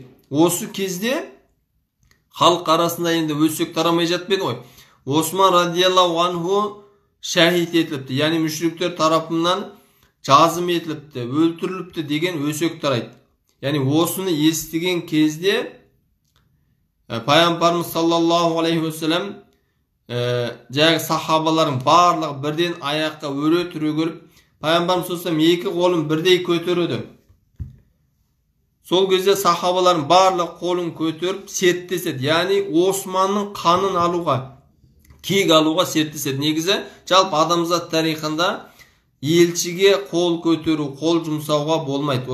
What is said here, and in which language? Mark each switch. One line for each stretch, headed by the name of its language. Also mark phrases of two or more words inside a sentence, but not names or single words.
Kazakh: Осы кезде халық арасында енді өсек тарамай жатпайды ғой. Осман
Arabic: رضي الله عنه
Kazakh: шәһид етіліпті, яғни мүшриктер тарапынан жазым етіліпті, өлтіріліпті деген өсек тарайды. Яғни осыны естіген кезде Пайғамбарымыз
Arabic: صلى الله عليه وسلم
Kazakh: жаңағы сахабалардың барлығы бірден аяққа өре түрегеліп, Пайғамбарымыз
Arabic: صلى الله عليه وسلم
Kazakh: екі қолын бірдей көтереді. Сол кезде сахабалардың барлығы қолын көтеріп серттеседі. Яғни Османның қанын алуға, кек алуға серттеседі. Негізі жалпы адамзат тарихында елшіге қол көтеру, қол жұмсауға болмайды.